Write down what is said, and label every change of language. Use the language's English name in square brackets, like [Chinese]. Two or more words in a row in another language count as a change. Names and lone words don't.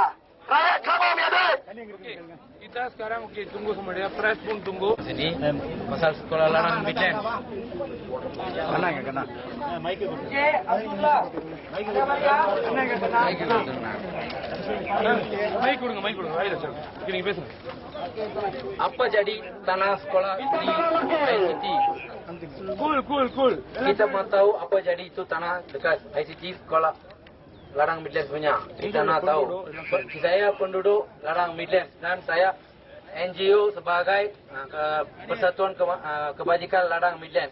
[Malay] Rakyat kamu punya duit. Kita sekarang tunggu sama dia, press pun tunggu. Sini pasal sekolah larang Midland. Kena enggak kena? Mic கொடுங்க. Gini பேசுங்க. Apa jadi tanah sekolah di ICT? Cool. Kita mau tahu apa jadi itu tanah dekat ICT sekolah Larang Midlands punya. Kita nak tahu. Saya penduduk Larang Midlands dan saya NGO sebagai Persatuan Kebajikan Larang Midlands.